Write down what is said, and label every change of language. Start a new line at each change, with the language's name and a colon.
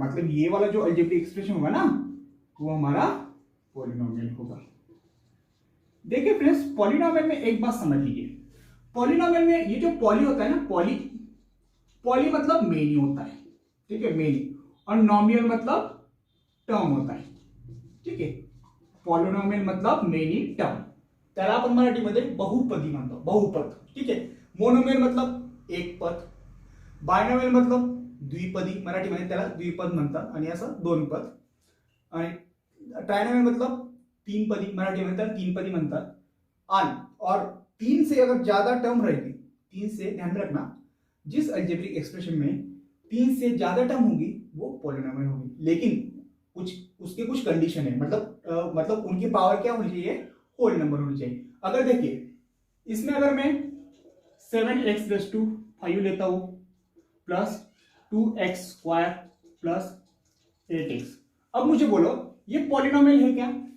Hindi: मतलब ये वाला जो अलजेब्रिक एक्सप्रेशन होगा ना वो हमारा पॉलिनोमियल होगा। देखिए फ्रेंड्स, पॉलिनोमियल में एक बात समझ लीजिए, पॉलिनोमियल में ये जो पॉली होता है ना, पॉली मतलब मेनी होता है, ठीक है, मेनी, और नॉमियल मतलब टर्म होता है, ठीक है। पॉलिनोमियल मतलब मेनी टर्म,
Marathi: त्याला आपण मराठीमध्ये बहुपदी म्हणतो, बहुपद, ठीक आहे।
Hindi: मोनोमियल मतलब एक पद,
Marathi: बायनोमियल मतलब द्विपदी, मराठीमध्ये त्याला द्विपद म्हणतात आणि असं दोन पद, आणि ट्रायनोमियल मतलब तीन पदी, मराठीमध्ये त्याला तीन पदी म्हणतात।
Hindi: और 3 से अगर ज्यादा टर्म रहेगी, 3 से ध्यान रखना, जिस अलजेब्रिक एक्सप्रेशन में 3 से ज्यादा टर्म होगी वो पॉलिनोमियल होगी। लेकिन उसके कुछ कंडीशन है, मतलब उनकी पावर क्या होनी चाहिए, होल नंबर होनी चाहिए। अगर देखिए इसमें अगर मैं 7x⁵ लेता हूं प्लस 2x² प्लस 8x, अब मुझे बोलो ये पॉलिनोमियल है क्या?